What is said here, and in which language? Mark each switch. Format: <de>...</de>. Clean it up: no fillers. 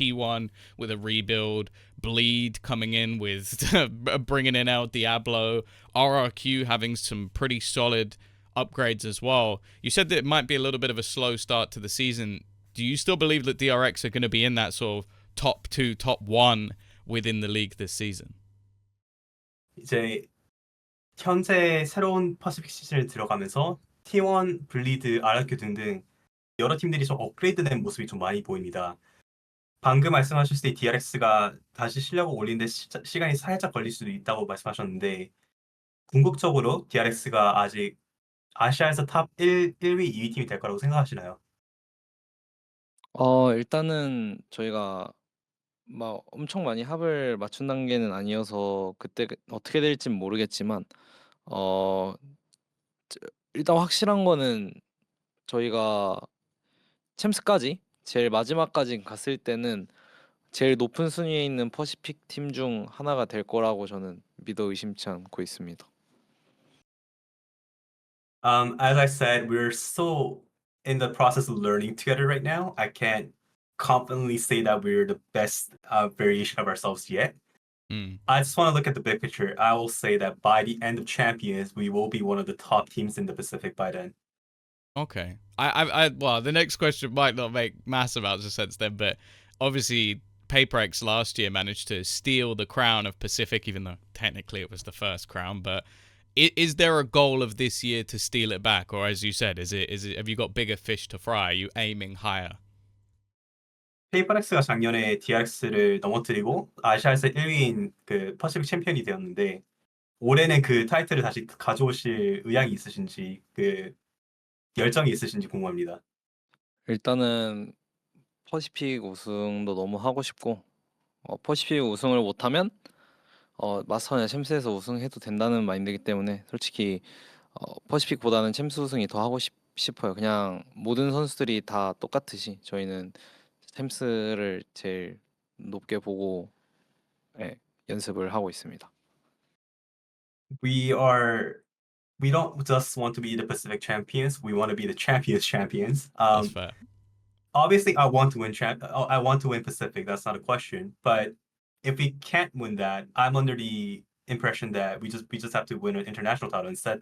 <en>T1 with a rebuild, Bleed coming in with bringing in El Diablo, RRQ having some pretty solid upgrades as well. You said that it might be a little bit of a slow start to the season. Do you still believe that DRX are going to be in that sort of top 2, top 1 within the league this season?</en> <ko>이제 현재 새로운 퍼시픽 시즌을 들어가면서 T1, 블리드, RRQ 등등 여러 팀들이 좀 업그레이드된 모습이 좀 많이 보입니다. 방금 말씀하셨을 때 DRX가 다시 실력을 올리는데 시간이 살짝 걸릴 수도 있다고 말씀하셨는데 궁극적으로 DRX가 아직 아시아에서 탑 1위, 2위 팀이 될 거라고 생각하시나요? 일단은 저희가 막 엄청 많이 합을 맞춘 단계는 아니어서 그때 어떻게 될진 모르겠지만 어 일단 확실한 거는 저희가 챔스까지 제일 마지막까지 갔을 때는 제일 높은 순위에 있는 퍼시픽 팀 중 하나가 될 거라고 저는 믿어 의심치 않고 있습니다.</ko> <en>As I said, we're still in the process of learning together right now. I can't confidently say that we're the best variation of ourselves yet. I just want to look at the big picture. I will say that by the end of Champions, we will be one of the top teams in the Pacific by then. Okay. Well, the next question might not make massive amounts of sense then, but obviously PaperX last year managed to steal the crown of Pacific, even though technically it was the first crown. But is there a goal of this year to steal it back, or as you said, is it? Have you got bigger fish to fry? Are you aiming higher?</en> <ko>페이퍼렉스가 작년에 DRX를 넘어뜨리고 아시아에서 1위인 그 퍼시픽 챔피언이 되었는데 올해는 그 타이틀을 다시 가져오실 의향이 있으신지 그 열정이 있으신지 궁금합니다. 일단은 퍼시픽 우승도 너무 하고 싶고 퍼시픽 우승을 못하면 마스터나 챔스에서 우승해도 된다는 마인드이기 때문에 솔직히 퍼시픽보다는 챔스 우승이 더 하고 싶어요. 그냥 모든 선수들이 다 똑같듯이 저희는 챔스를 제일 높게 보고 연습을 하고 있습니다.</ko> <en>We don't just want to be the Pacific champions. We want to be the champions. That's fair. Obviously, I want to win Pacific. That's not a question. But if we can't win that, I'm under the impression that we just have to win an international title instead.</en>